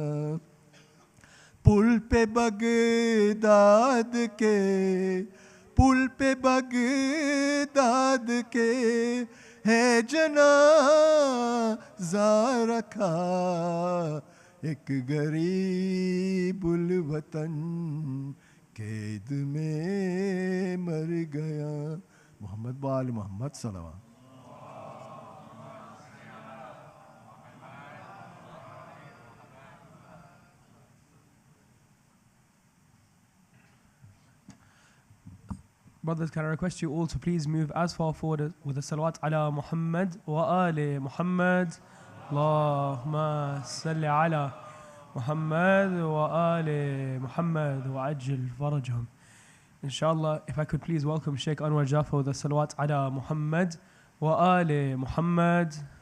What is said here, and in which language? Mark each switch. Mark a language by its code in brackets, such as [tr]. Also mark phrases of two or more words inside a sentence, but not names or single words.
[ur] پل پے بغداد کے، پل پے بغداد کے ہے جنازہ رکھا ایک غریب الوطن قید میں مر گیا. [ar] محمد بال محمد صلى الله. [en] Brothers, can I request you all to please move as far forward with the [ar] الصلوات على محمد وآل محمد. اللهم صل على محمد وآل محمد وعجل فرجهم. [en] Inshallah, if I could please welcome Shaykh Anwar Jaffer with the [ar] الصلوات على محمد وآل محمد.